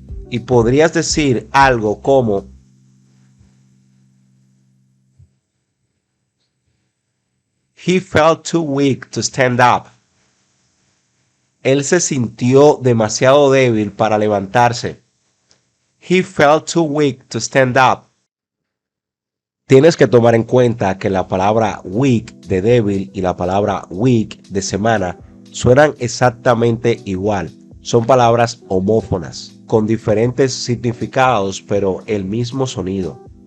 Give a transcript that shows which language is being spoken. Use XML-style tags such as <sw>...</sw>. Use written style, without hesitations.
<es>Y podrías decir algo como:</es> <en>He felt too weak to stand up.</en> <es>Él se sintió demasiado débil para levantarse.</es> <en>He felt too weak to stand up.</en> <es>Tienes que tomar en cuenta que la palabra week de débil y la palabra week de semana suenan exactamente igual. Son palabras homófonas, con diferentes significados, pero el mismo sonido.</es>